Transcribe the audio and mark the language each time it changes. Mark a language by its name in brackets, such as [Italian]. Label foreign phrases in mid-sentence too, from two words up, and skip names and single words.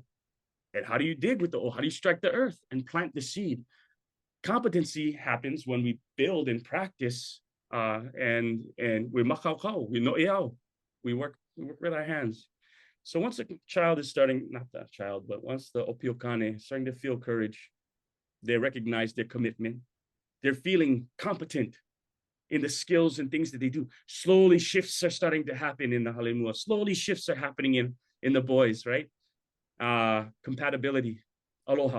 [English] And how do you dig with the o'o? How do you strike the earth and plant the seed? Competency happens when we build and practice, and we makaukau, we noʻeau. We work with our hands. So once a child is starting, not that child, but once the [Hawaiian] ʻŌpio Kāne [English] is starting to feel courage, they recognize their commitment. They're feeling competent in the skills and things that they do. Slowly shifts are starting to happen in the halemua. Slowly shifts are happening in the boys, right? Compatibility, aloha.